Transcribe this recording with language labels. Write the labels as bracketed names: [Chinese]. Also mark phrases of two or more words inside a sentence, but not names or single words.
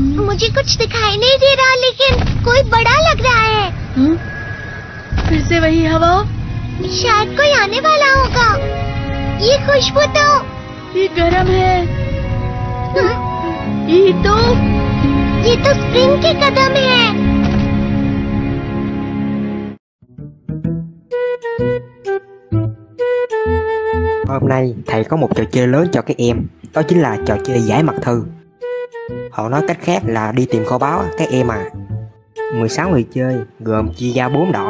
[Hindi] मुझे कुछ दिखाई नहीं दे रहा, लेकिन कोई बड़ा लग रहा है। फिर से वही हवा। शायद कोई आने वाला होगा। ये खुशबू तो ये गरम है। ये तो स्प्रिंग के कदम है। [Vietnamese] Hôm nay thầy có một trò chơi lớn cho các em. Đó chính là trò chơi giải mật thư. Họ nói cách khác là đi tìm kho báu các em à. 16 người chơi gồm chia ra 4 đội.